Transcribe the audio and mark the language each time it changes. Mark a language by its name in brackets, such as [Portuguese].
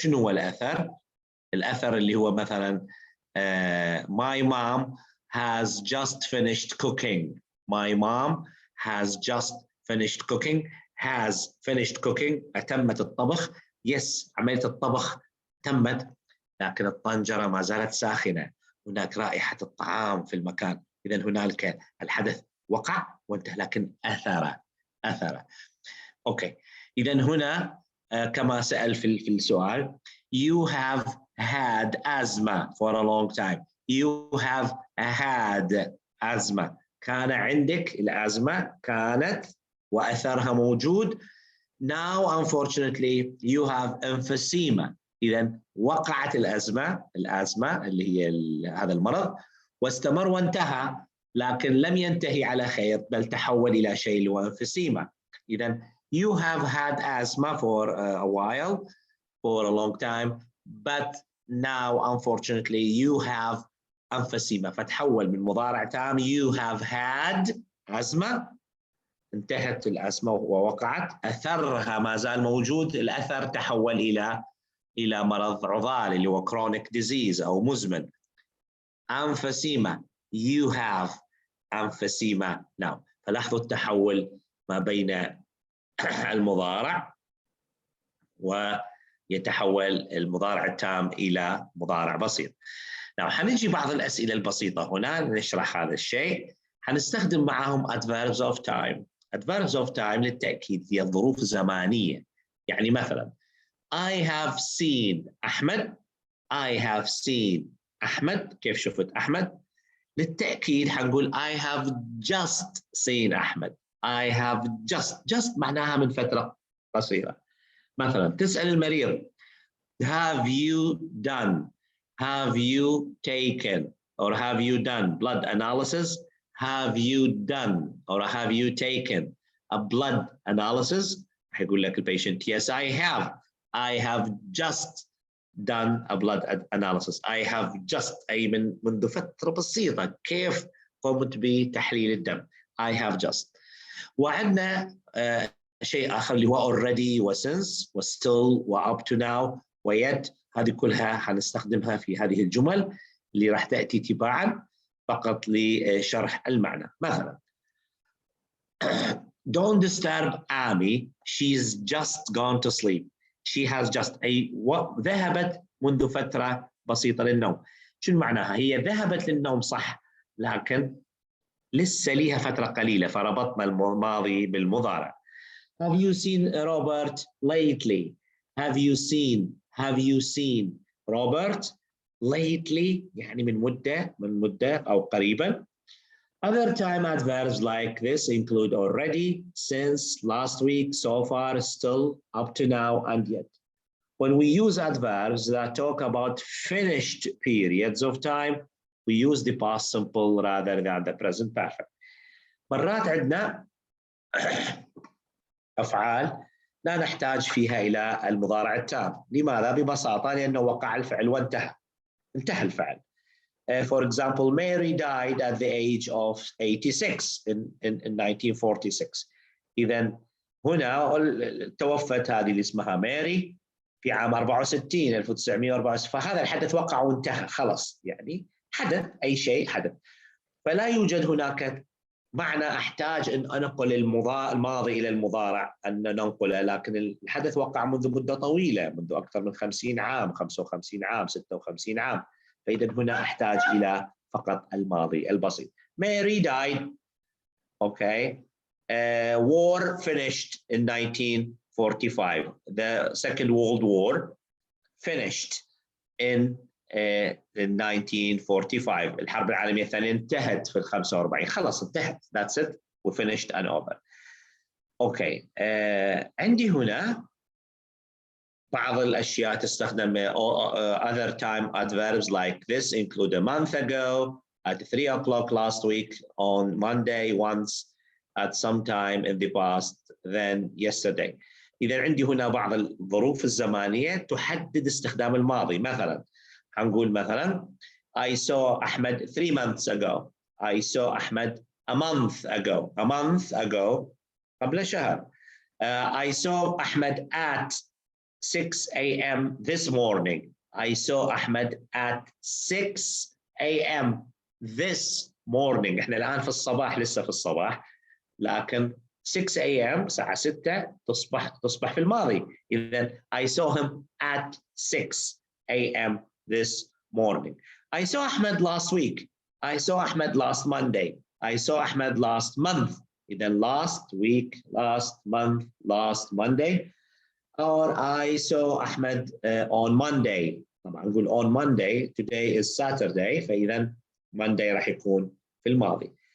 [Arabic] شنو هو الأثر؟ الأثر اللي هو مثلا [English] my mom has just finished cooking. My mom has just finished cooking. Has finished cooking. [Arabic] أتمت الطبخ. Yes, عملية الطبخ تمت لكن الطنجرة ما زالت ساخنة. هناك رائحة الطعام في المكان. إذا هنالك الحدث وقع وانتهى لكن أثر. أوكي. إذا هنا كما سأل في السؤال [English] you have had asthma for a long time. You have had asthma. [Arabic] كان عندك الأزمة كانت وأثرها موجود. [English] Now unfortunately you have emphysema. [Arabic] إذا وقعت الأزمة اللي هي هذا المرض واستمر وانتهى لكن لم ينتهي على خير بل تحول إلى شيء اللي هو emphysema. [English] إذا you have had asthma for a while, for a long time, but now unfortunately you have emphysema. [Arabic] فتحول من مضارع تام [English] you have had [Arabic] أزمة انتهت الأزمة ووقعت أثرها ما زال موجود. الأثر تحول إلى مرض عضال اللي هو chronic disease أو مزمن. [English] emphysema you have emphysema now. [Arabic] فلاحظوا التحول ما بين المضارع ويتحول المضارع التام إلى مضارع بسيط. now حنجي بعض الأسئلة البسيطة هنا نشرح هذا الشيء. حنستخدم معهم [English] adverbs of time. adverbs of time [Arabic] للتأكيد هي ظروف زمانية. يعني مثلا [English] I have seen Ahmed. I have seen Ahmed. [Arabic] كيف شفت أحمد؟ للتأكيد حنقول [English] I have just seen [Arabic] أحمد. [English] I have just [Arabic] معناها من فترة قصيرة. مثلا تسأل المريض [English] have you done, have you taken or have you done blood analysis? Have you done or have you taken a blood analysis? [Arabic] حيقول لك البيشنت [English] yes I have. I have just done a blood analysis. I have just [Arabic] أي منذ فترة بسيطة. كيف قمت بتحليل الدم؟ I have just. وعندنا شيء آخر اللي هو already و since و still و up to now و yet. هذه كلها حنستخدمها في هذه الجمل اللي راح تأتي تباعا. فقط لشرح المعنى. [English] مثلا Don't disturb Amy, she's just gone to sleep. She has just [Arabic] ذهبت منذ فترة بسيطة للنوم. شنو معناها؟ هي ذهبت للنوم صح، لكن لسه ليها فترة قليلة، فربطنا الماضي بالمضارع. [English] Have you seen Robert lately? Have you seen Robert lately [Arabic] يعني من مدة أو قريبا. [English] Other time adverbs like this include already, since, last week, so far, still, up to now, and yet. When we use adverbs that talk about finished periods of time, we use the past simple rather than the present perfect. [Arabic] مرات عندنا أفعال لا نحتاج فيها إلى المضارع التام. لماذا؟ ببساطة لأنه وقع الفعل وانتهى الفعل. For example, Mary died at the age of 86 in 1946. إذن هنا توفت هذه اللي اسمها ماري في عام 64 1964. فهذا الحدث وقع وانتهى خلص، يعني حدث، أي شيء حدث. فلا يوجد هناك معنى أحتاج أن أنقل الماضي إلى المضارع أن ننقله، لكن الحدث وقع منذ مدة طويلة، منذ أكثر من 50 عام، 55 عام، 56 عام. فإذا هنا أحتاج إلى فقط الماضي البسيط. [English] Mary died. Okay. War finished in 1945. The Second World War finished in 1945. [Arabic] الحرب العالمية الثانية انتهت في 45. خلاص انتهت. [English] That's it. We finished and over. Okay. [Arabic] عندي هنا بعض الأشياء تستخدم [English] other time adverbs like this include a month ago, at 3 o'clock last week, on Monday, once, at some time in the past, then yesterday. [Arabic] إذا عندي هنا بعض الظروف الزمانية تحدد استخدام الماضي. [English] مثلا هنقول مثلا I saw Ahmed 3 months ago. I saw Ahmed a month ago. A month ago [Arabic] قبل شهر. [English] I saw Ahmed at 6 a.m. this morning. I saw Ahmed at 6 a.m. this morning. [Arabic] احنا الآن في الصباح، لسه في الصباح، لكن 6 a.m. ساعة 6 تصبح في الماضي. [English] إذن I saw him at 6 a.m. this morning. I saw Ahmed last week. I saw Ahmed last Monday. I saw Ahmed last month. إذن last week, last month, last Monday. Or I saw Ahmed on Monday. [Arabic] طبعا نقول [English] on Monday. Today is Saturday. [Arabic] فإذا Monday راح يكون في الماضي.